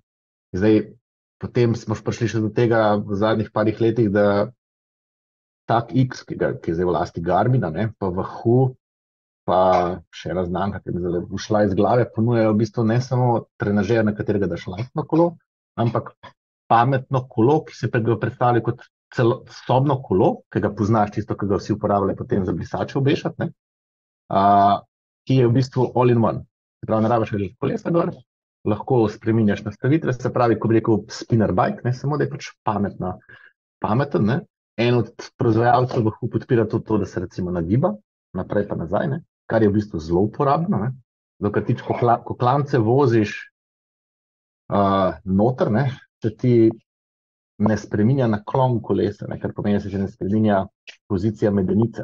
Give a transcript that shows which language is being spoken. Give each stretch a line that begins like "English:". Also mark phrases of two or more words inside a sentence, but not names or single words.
Slovenian: Zdaj, potem smo prišli še do tega v zadnjih parih letih, da tak X, ki je zdaj v lasti Garmina, ne, pa Wahoo, pa še ena znamka, ki je zdaj ušla iz glave, ponujajo v bistvu ne samo trenažer, na katerega daš lajtno kolo, ampak pametno kolo, ki se ga predstavlja kot sobno kolo, ki ga poznaš, tisto, ki ga vsi uporabljajo potem za brisače obešati, ne, ki je v bistvu
English: all in one.
Slovenian: Se pravi, ne rabiš več kolesa gor, lahko spreminjaš nastavitve, se pravi, ko bi rekel
English: spinner bike,
Slovenian: ne, samo da je pač pameten, ne. En od proizvajalcev lahko podpira to, da se recimo nagiba, naprej pa nazaj, ne, kar je v bistvu zelo uporabno, ne. Dokler ti ko klance voziš noter, ne, se ti ne spreminja naklon kolesa, ne, kar pomeni, da se že ne spreminja pozicija medenice.